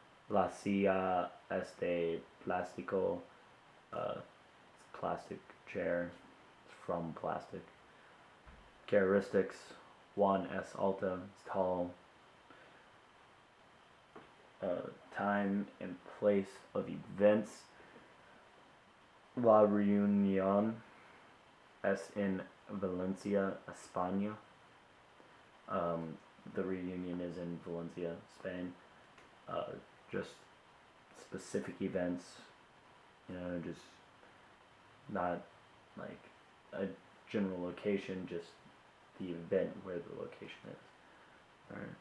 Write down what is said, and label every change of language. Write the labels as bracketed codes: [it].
[es] La silla es de plástico. [en] It's a plastic chair. It's from plastic. Characteristics. [es] Juan es alto. [en] It's tall. Time and place of events. [es] La reunión es en Valencia, España. [en] The reunion is in Valencia, Spain. Just specific events, just not like a general location, just the event where the location is.